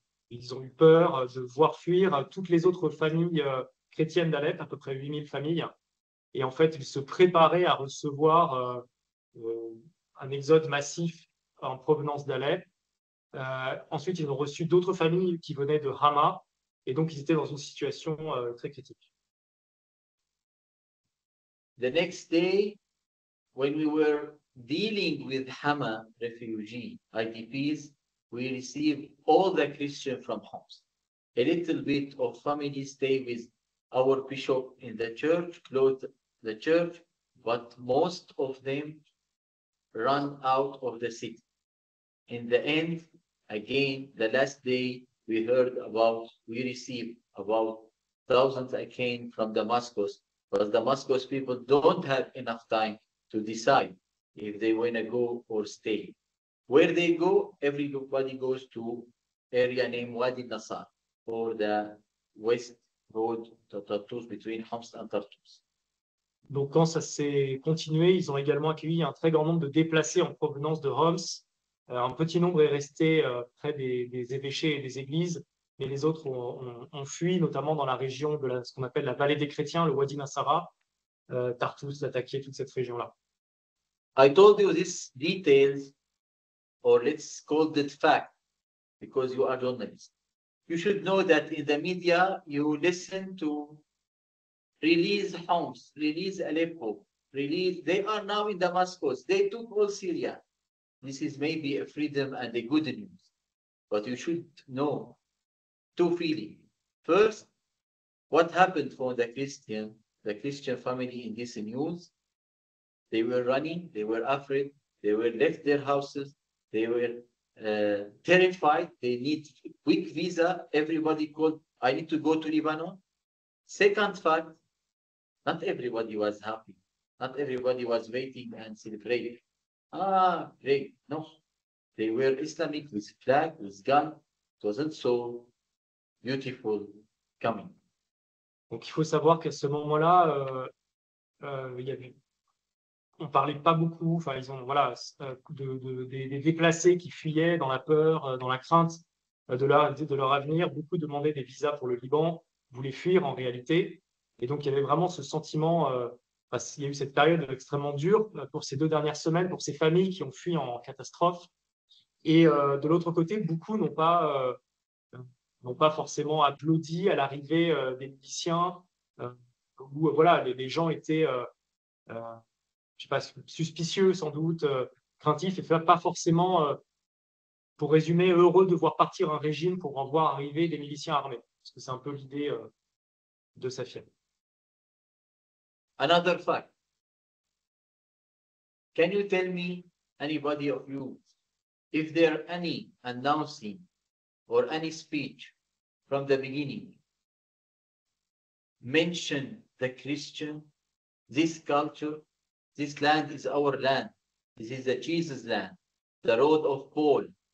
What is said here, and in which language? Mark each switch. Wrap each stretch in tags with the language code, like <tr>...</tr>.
<fr>Ils ont eu peur de voir fuir toutes les autres familles chrétiennes d'Alep, à peu près 8000 familles. Et en fait, ils se préparaient à recevoir un exode massif en provenance d'Alep. Ensuite, ils ont reçu d'autres familles qui venaient de Hama. Et donc, ils étaient dans une situation très critique.</fr> <en>The next day, when we were dealing with Hama refugee IDPs, we received all the Christians from Homs. A little bit of family stay with our bishop in the church, close the church, but most of them run out of the city. In the end, again, the last day we received about thousands again from Damascus, but Damascus people don't have enough time to decide if they want to go or stay. Where they go, everybody goes to area named Wadi Nasar, or the west road to Tartus, between Homs and Tartus.</en> <fr>Donc, quand ça s'est continué, ils ont également accueilli un très grand nombre de déplacés en provenance de Homs. Un petit nombre est resté près des évêchés et des églises, mais les autres ont fui, notamment dans la région de ce qu'on appelle la vallée des chrétiens, le Wadi Nasara, Tartus, Latakia, toute cette région-là.</fr> <en>I told you these details, or let's call it fact, because you are journalists. You should know that in the media, you listen to release Homs, release Aleppo, they are now in Damascus. They took all Syria. This is maybe a freedom and a good news. But you should know two feelings. First, what happened for the Christian family in this news? They were running, they were afraid, they were left their houses, they were terrified, they need quick visa. Everybody called, I need to go to Lebanon. Second fact, not everybody was happy. Not everybody was waiting and celebrating. Great. No. They were Islamic with flag, with gun. It wasn't so beautiful coming.</en> <fr>Donc, il faut savoir qu'à ce moment-là, on ne parlait pas beaucoup. Enfin, ils ont des déplacés qui fuyaient dans la peur, dans la crainte de leur avenir. Beaucoup demandaient des visas pour le Liban, voulaient fuir en réalité. Et donc, il y avait vraiment ce sentiment. Il y a eu cette période extrêmement dure pour ces 2 dernières semaines, pour ces familles qui ont fui en catastrophe. Et de l'autre côté, beaucoup n'ont pas forcément applaudi à l'arrivée des miliciens, où voilà, les gens étaient, je sais pas, suspicieux sans doute, craintifs, et pas forcément pour résumer, heureux de voir partir un régime pour en voir arriver des miliciens armés. Parce que c'est un peu l'idée de Safir.</fr> <en>Another fact. Can you tell me, anybody of you, if there any announcing or any speech from the beginning mention the Christian, this culture, this land is our land, this is the Jesus land, the road of Paul.</en>